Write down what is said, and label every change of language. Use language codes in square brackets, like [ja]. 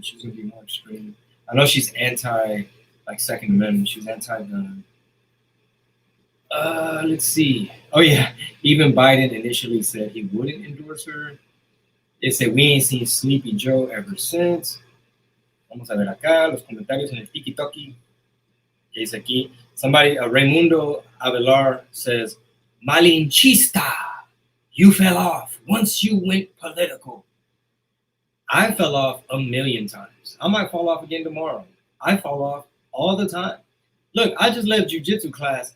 [en] She's gonna be more extreme. I know she's anti, like Second Amendment. She's anti-gun. Let's see. Oh yeah, even Biden initially said he wouldn't endorse her. They said we ain't seen Sleepy Joe ever since. [es] Vamos a ver acá los comentarios en el tiki-toki. Que dice aquí. [en] Somebody, Raimundo Avelar says, Malinchista, you fell off once you went political. I fell off a million times. I might fall off again tomorrow. I fall off all the time. Look, I just left jiu-jitsu class.